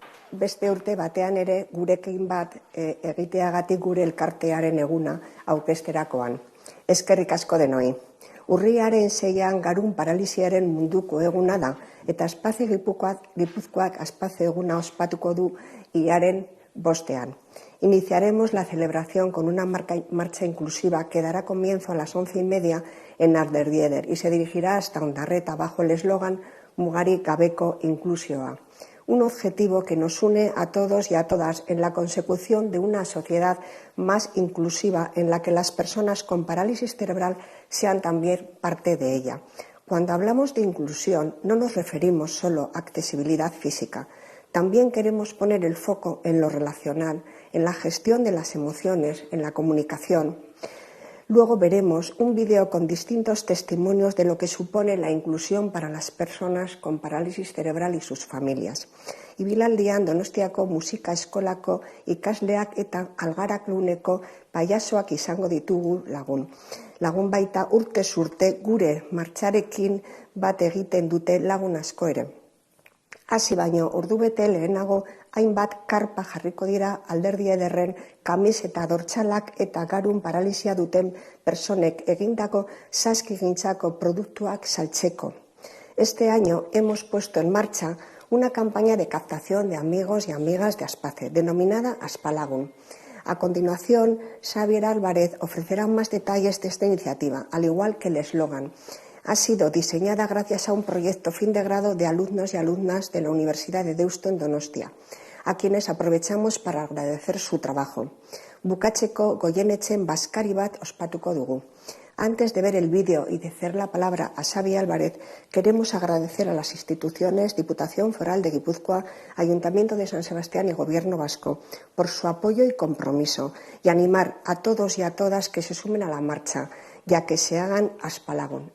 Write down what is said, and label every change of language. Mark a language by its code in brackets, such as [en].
[eu] Beste urte batean ere gurekin bat egiteagatik gure elkartearen eguna aurkezterakoan. Eskerrik asko denoi. Urriaren 6an Garun paralisiaren munduko eguna da, eta Aspace Gipuzkoak Aspace eguna ospatuko du hilaren 5ean. [es] Iniciaremos la celebración con una marcha inclusiva que dará comienzo a las 11:30 en Arderdieder y se dirigirá hasta Ondarreta bajo el eslogan [eu] Mugarik gabeko inklusioa. [es] Un objetivo que nos une a todos y a todas en la consecución de una sociedad más inclusiva en la que las personas con parálisis cerebral sean también parte de ella. Cuando hablamos de inclusión no nos referimos solo a accesibilidad física, también queremos poner el foco en lo relacional, en la gestión de las emociones, en la comunicación. Luego veremos un vídeo con distintos testimonios de lo que supone la inclusión para las personas con parálisis cerebral y sus familias. [eu] Ibilaldian Donostiako musika eskolako ikasleak eta algarak luneko paiasoak izango ditugu lagun. Lagun baita urtez urte gure martxarekin bat egiten dute lagun asko ere. Hasi baino ordubete lehenago hainbat karpa jarriko dira Alderdiederren kamiseta dortsalak eta Garun paralisia duten personek egindako saskigintzako produktuak saltzeko. [es] Este año hemos puesto en marcha una campaña de captación de amigos y amigas de Aspace, denominada Aspalagun. A continuación, Xavier Álvarez ofrecerá más detalles de esta iniciativa, al igual que el eslogan. Ha sido diseñada gracias a un proyecto fin de grado de alumnos y alumnas de la Universidad de Deusto en Donostia, a quienes aprovechamos para agradecer su trabajo. [eu] Bukatzeko goienetzen baskari bat ospatuko dugu. [es] Antes de ver el vídeo y de hacer la palabra a Xavi Álvarez, queremos agradecer a las instituciones, Diputación Foral de Guipúzcoa, Ayuntamiento de San Sebastián y Gobierno Vasco por su apoyo y compromiso, y animar a todos y a todas que se sumen a la marcha, ya que se hagan Aspalagun.